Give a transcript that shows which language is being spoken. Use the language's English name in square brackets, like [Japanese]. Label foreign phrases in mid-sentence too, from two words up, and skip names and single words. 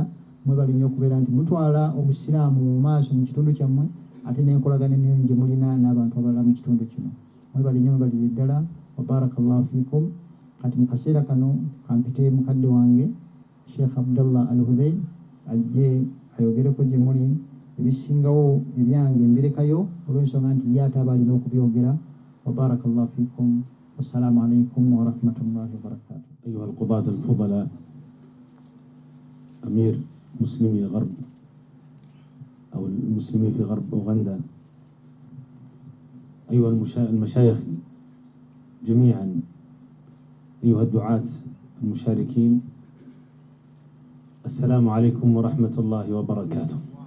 [Ganda] Mwebali nnyo okubeera nti mutwala obusiraamu mu maaso mu kitundu kyammwe, ate n'enkolagana ennyo gye mulina n'abantu abalala mu kitundu kino. Mwebali nnyo, mwebalire ddala. [Arabic] وبارك الله فيكم. [Ganda] Kati mu kaseera kano kampite mukadde wange Sheikh Abdallah Al-Hudhail ajje ayogereko gye muli ebisingawo ebyange mbirekayo olw'ensonga nti ye ate aba alina okubyogera. [Arabic] وبارك الله فيكم. والسلام عليكم ورحمة الله وبركاته. أيها القضاة الفضلاء، أمير مسلمي غرب أو المسلمين في غرب أوغندا، أيها المشايخ جميعا، أيها الدعاة المشاركين، السلام عليكم ورحمة الله وبركاته.